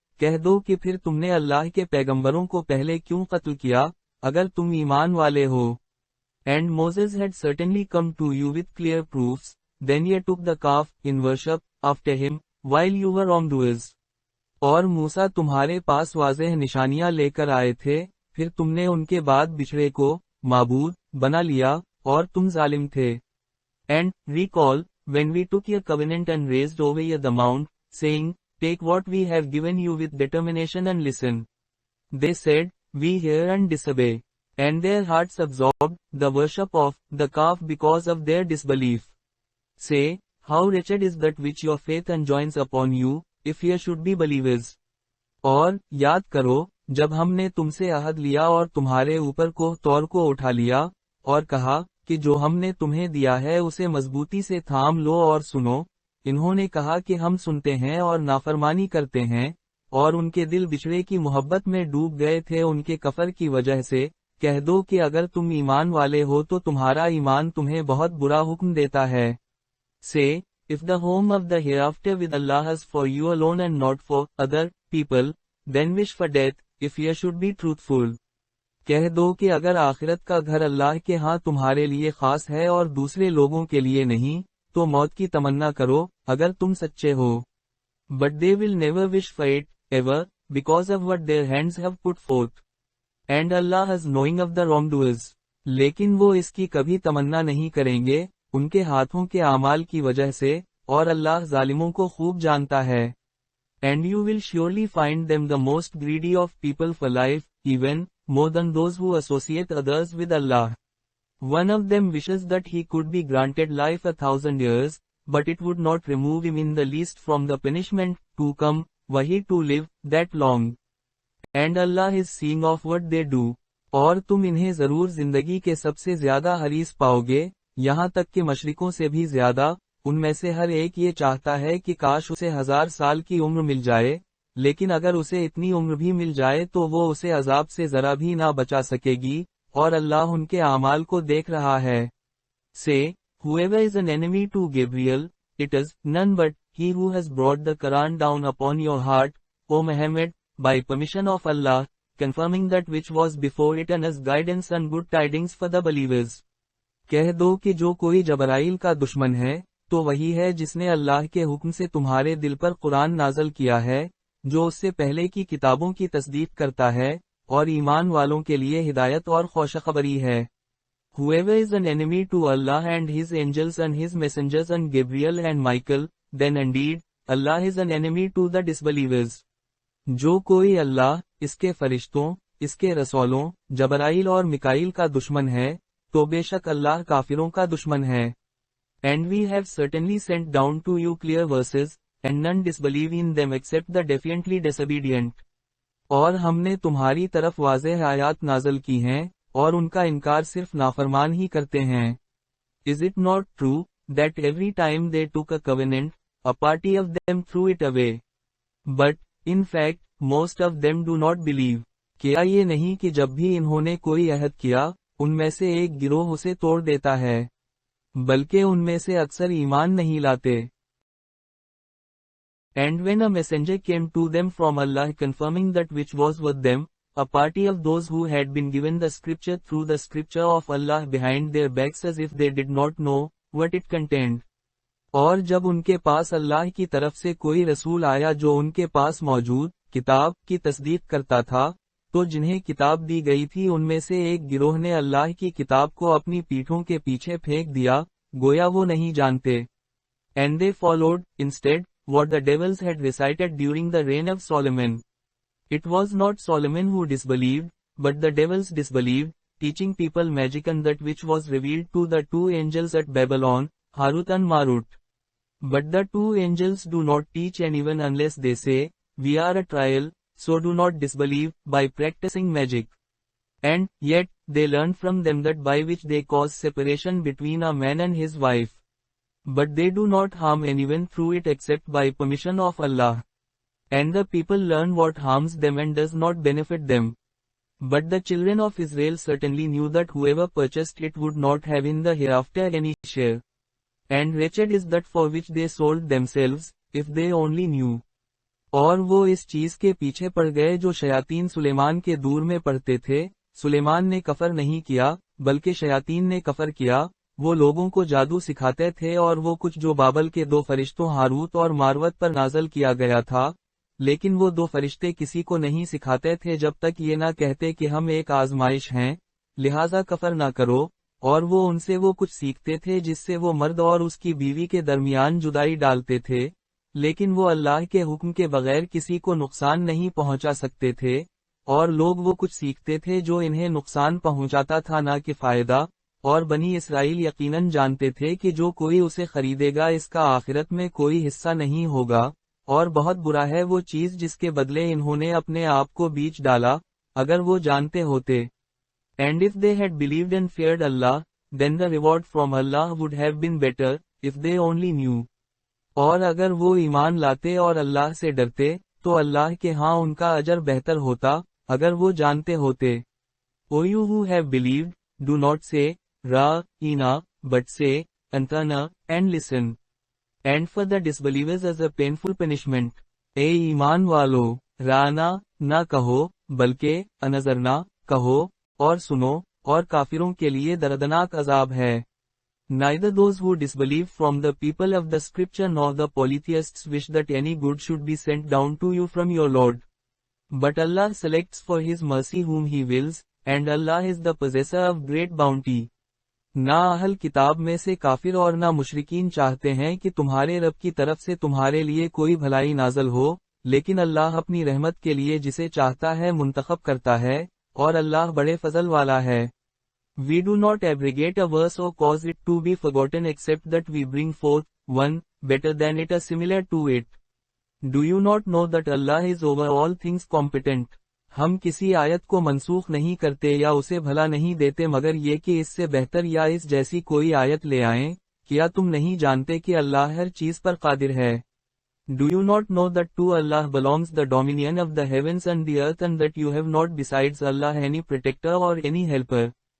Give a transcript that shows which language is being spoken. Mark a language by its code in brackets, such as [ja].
[hi] कह दो कि फिर तुमने अल्लाह के पैगंबरों को पहले क्यों कत्ल किया, अगर तुम ईमान वाले हो। [en] And Moses had certainly come to you with clear proofs, then ye took the calf in worship after him, while you were wrongdoers. [hi] और मूसा तुम्हारे पास वाज़ेह निशानियां लेकर आए थे, फिर तुमने उनके बाद बिछड़े को माबूद बना लिया, और तुम जालिम थे। [en] And recall, when we took your covenant and raised over you the mount, saying, take what we have given you with determination and listen. They said, we hear and disobey. And their hearts absorbed the worship of the calf because of their disbelief. Say, how wretched is that which your faith enjoins upon you, if ye should be believers. [hi] और याद करो, जब हमने तुमसे अहद लिया और तुम्हारे ऊपर को तौर को उठा लिया, और कहा कि जो हमने तुम्हें दिया है उसे मजबूती से थाम लो और सुनो, इन्होंने कहा कि हम सुनते हैं और नाफरमानी करते हैं, और उनके दिल बिछड़े की मोहब्बत में डूब गए थे उनके कफर की वजह से। कह दो कि अगर तुम ईमान वाले हो तो तुम्हारा ईमान तुम्हें बहुत बुरा हुक्म देता है। [en] Say, if the home of the hereafter with Allah is for you alone and not for other people, then wish for death, if ye should be truthful. [hi] कह दो कि अगर आखिरत का घर अल्लाह के यहाँ तुम्हारे लिए खास है और दूसरे लोगों के लिए नहीं, तो मौत की तमन्ना करो, अगर तुम सच्चे हो। [en] But they will never wish for it, ever, because of what their hands have put forth. And Allah is knowing of the wrongdoers. [hi] लेकिन वो इसकी कभी तमन्ना नहीं करेंगे, उनके हाथों के आमाल की वजह से, और अल्लाह जालिमों को खूब जानता है। [en] And you will surely find them the most greedy of people for life, even more than those who associate others with Allah. One of them wishes that he could be granted life 1,000 years, but it would not remove him in the least from the punishment to come, were he to live that long. And Allah is seeing of what they do. [hi] और तुम इन्हें जरूर जिंदगी के सबसे ज्यादा हरीस पाओगे, यहाँ तक कि मशरिकों से भी ज्यादा। उनमें से हर एक ये चाहता है कि काश उसे 1000 साल की उम्र मिल जाए, लेकिन अगर उसे इतनी उम्र भी मिल जाए तो वो उसे अजाब से जरा भी ना बचा सकेगी, और अल्लाह उनके आमाल को देख रहा है। [en] Say, whoever is an enemy to Gabriel, it is none but he who has brought the Quran down upon your heart, O Muhammad, by permission of Allah, confirming that which was before it and as guidance and good tidings for the believers. [hi] कह दो कि जो कोई जबराइल का दुश्मन है, तो वही है जिसने अल्लाह के हुक्म से तुम्हारे दिल पर कुरान नाज़ल किया है, जो उससे पहले की किताबों की तस्दीक करता है, और ईमान वालों के लिए हिदायत और खुशखबरी है। [en] Whoever is an enemy to Allah and His angels and His messengers and Gabriel and Michael, then indeed, Allah is an enemy to the disbelievers. [hi] जो कोई अल्लाह, इसके फरिश्तों, इसके रसूलों, जबराइल और मिकाइल का दुश्मन है, तो बेशक अल्लाह काफिरों का दुश्मन है। [en] And we have certainly sent down to you clear verses, and none disbelieve in them except the defiantly disobedient. [hi] और हमने तुम्हारी तरफ वाज़ेह आयात नाज़ल की हैं, और उनका इनकार सिर्फ नाफरमान ही करते हैं। [en] Is it not true, that every time they took a covenant, a party of them threw it away? But, in fact, most of them do not believe. [hi] क्या ये नहीं कि जब भी इन्होंने कोई अहद किया, उनमें से एक गिरोह उसे तोड़ देता है, बल्कि उनमें से अक्सर ईमान नहीं लाते। [en] And when a messenger came to them from Allah confirming that which was with them, a party of those who had been given the scripture threw the scripture of Allah behind their backs as if they did not know what it contained. [hi] और जब उनके पास अल्लाह की तरफ से कोई रसूल आया जो उनके पास मौजूद किताब की तस्दीक करता था, तो जिन्हें किताब दी गई थी उनमें से एक गिरोह ने अल्लाह की किताब को अपनी पीठों के पीछे फेंक दिया, गोया वो नहीं जानते। [en] And they followed, instead, what the devils had recited during the reign of Solomon. It was not Solomon who disbelieved, but the devils disbelieved, teaching people magic and that which was revealed to the two angels at Babylon, Harut and Marut. But the two angels do not teach anyone unless they say, we are a trial, so do not disbelieve, by practicing magic. And, yet, they learn from them that by which they cause separation between a man and his wife. but they do not harm anyone through it except by permission of Allah. And the people learn what harms them and does not benefit them. But the children of Israel certainly knew that whoever purchased it would not have in the hereafter any share. And wretched is that for which they sold themselves, if they only knew. [hi] और वो इस चीज के पीछे पड़ गए जो शयातीन सुलेमान के दूर में पढ़ते थे। सुलेमान ने कफर नहीं किया, बल्कि शयातीन ने कफर किया। वो लोगों को जादू सिखाते थे और वो कुछ जो बाबल के दो फरिश्तों हारूत और मारवत पर नाजल किया गया था, लेकिन वो दो फरिश्ते किसी को नहीं सिखाते थे जब तक ये ना कहते कि हम एक आजमाइश हैं, लिहाजा कफर ना करो। और वो उनसे वो कुछ सीखते थे जिससे वो मर्द और उसकी बीवी के दरमियान जुदाई डालते थे, लेकिन वो अल्लाह के हुक्म के बगैर किसी को नुकसान नहीं पहुंचा सकते थे। और लोग वो कुछ सीखते थे जो इन्हें नुकसान पहुंचाता था ना कि फायदा। और बनी इसराइल यकीनन जानते थे कि जो कोई उसे खरीदेगा इसका आखिरत में कोई हिस्सा नहीं होगा, और बहुत बुरा है वो चीज जिसके बदले इन्होंने अपने आप को बीच डाला, अगर वो जानते होते। [en] And if they had believed and feared Allah, then the reward from Allah would have been better, if they only knew. [hi] और अगर वो ईमान लाते और अल्लाह से डरते, तो अल्लाह के हाँ उनका अजर बेहतर होता, अगर वो जानते होते। [en] O you who have believed, do not say, Ra-ina, but say, Antana, and listen. And for the disbelievers as a painful punishment. [hi] ए ईमान वालो, राना, ना कहो, बल्कि, अनजरना, कहो, और सुनो, और काफिरों के लिए दर्दनाक अजाब है। [en] Neither those who disbelieve from the people of the scripture nor the polytheists wish that any good should be sent down to you from your Lord. But Allah selects for His mercy whom He wills, and Allah is the possessor of great bounty. [hi] ना अहल किताब में से काफिर और ना मुशरिकीन चाहते हैं कि तुम्हारे रब की तरफ से तुम्हारे लिए कोई भलाई नाजल हो, लेकिन अल्लाह अपनी रहमत के लिए जिसे चाहता है मुंतखब करता है, और अल्लाह बड़े फजल वाला है। [en] We do not abrogate a verse or cause it to be forgotten except that we bring forth one better than it or similar to it. Do you not know that Allah is over all things competent? [hi] हम किसी आयत को मनसूख नहीं करते या उसे भला नहीं देते मगर ये कि इससे बेहतर या इस जैसी कोई आयत ले आएं। क्या तुम नहीं जानते कि अल्लाह हर चीज पर कादिर है? [en] Do you not know that to Allah belongs the dominion of the heavens and the earth and that you have not besides Allah any protector or any helper?